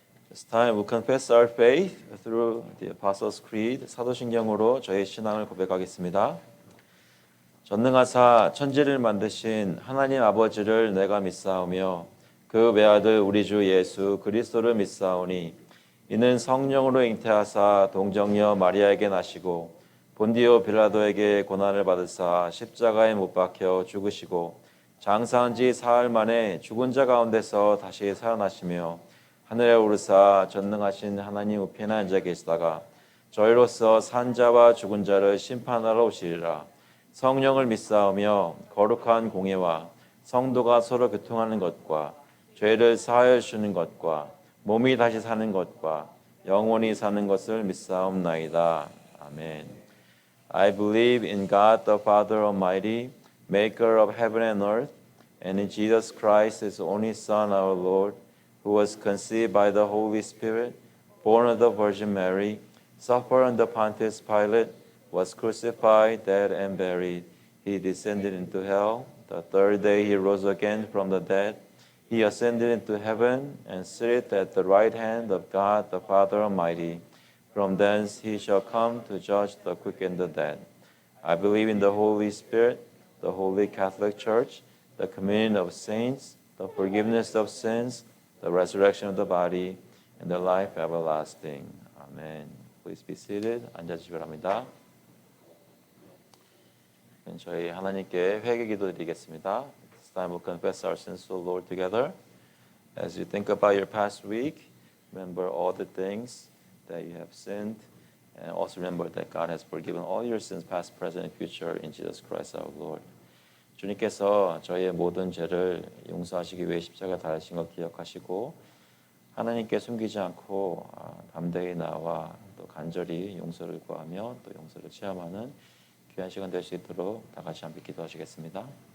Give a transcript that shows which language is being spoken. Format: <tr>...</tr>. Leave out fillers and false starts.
<en>It's time we confess our faith through the Apostles' Creed.</en> <ko>사도신경으로 저희 신앙을 고백하겠습니다. 전능하사 천지를 만드신 하나님 아버지를 내가 믿사오며 그 외아들 우리 주 예수 그리스도를 믿사오니 이는 성령으로 잉태하사 동정녀 마리아에게 나시고 본디오 빌라도에게 고난을 받으사 십자가에 못 박혀 죽으시고 장사한 지 사흘 만에 죽은 자 가운데서 다시 살아나시며 하늘에 오르사 전능하신 하나님 우편에 앉아 계시다가 저희로서 산 자와 죽은 자를 심판하러 오시리라. 성령을 믿사오며 거룩한 공예와 성도가 서로 교통하는 것과 죄를 사하여 주시는 것과 몸이 다시 사는 것과 영원히 사는 것을 믿사옵나이다. 아멘.</ko> <en>I believe in God the Father Almighty, maker of heaven and earth, and in Jesus Christ, his only Son, our Lord, who was conceived by the Holy Spirit, born of the Virgin Mary, suffered under Pontius Pilate, was crucified, dead, and buried. He descended into hell. The third day he rose again from the dead. He ascended into heaven and sitteth at the right hand of God the Father Almighty. From thence he shall come to judge the quick and the dead. I believe in the Holy Spirit, the Holy Catholic Church, the communion of saints, the forgiveness of sins, the resurrection of the body, and the life everlasting. Amen. Please be seated.</en> <ko>앉아주시기 바랍니다. 저희 하나님께 회개 기도드리겠습니다.</ko> <en>It's time we confess our sins to the Lord together. As you think about your past week, remember all the things that you have sinned, and also remember that God has forgiven all your sins, past, present, and future, in Jesus Christ our Lord.</en> <ko>주님께서 저희의 모든 죄를 용서하시기 위해 십자가 달으신 것 기억하시고 하나님께 숨기지 않고 담대히 나와 또 간절히 용서를 구하며 또 용서를 체험하는 귀한 시간 될 수 있도록 다 같이 함께 기도하시겠습니다.</ko>